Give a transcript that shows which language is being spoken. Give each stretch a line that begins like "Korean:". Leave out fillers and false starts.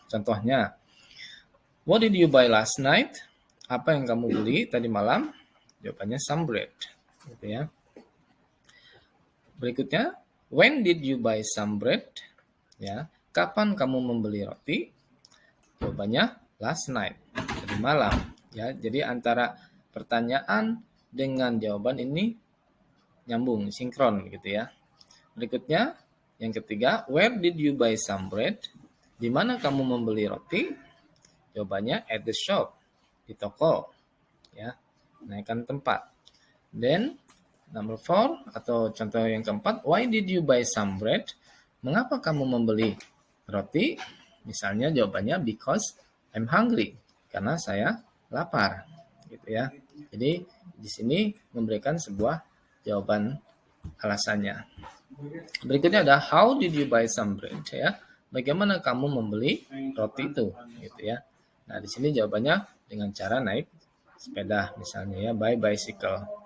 Indonesian: Contohnya,
English: what did you buy last night?
Indonesian: Apa yang kamu beli tadi malam? Jawabannya
English: some bread
Indonesian: gitu ya. Berikutnya,
English: when did you buy some bread?
Indonesian: Ya, kapan kamu membeli roti? Jawabannya
English: last night,
Indonesian: tadi malam. Ya, jadi antara pertanyaan dengan jawaban ini nyambung, sinkron gitu ya. Berikutnya, yang ketiga,
English: where did you buy some bread?
Indonesian: Di mana kamu membeli roti? Jawabannya
English: at the shop,
Indonesian: di toko. Ya, naikkan tempat.
English: Then, number 4
Indonesian: atau contoh yang keempat,
English: why did you buy some bread?
Indonesian: Mengapa kamu membeli roti? Misalnya jawabannya
English: because I'm hungry,
Indonesian: karena saya lapar, gitu ya. Jadi di sini memberikan sebuah jawaban alasannya. Berikutnya ada
English: how did you buy some bread
Indonesian: ya. Bagaimana kamu membeli roti itu, gitu ya. Nah, di sini jawabannya dengan cara naik sepeda misalnya ya,
English: by bicycle.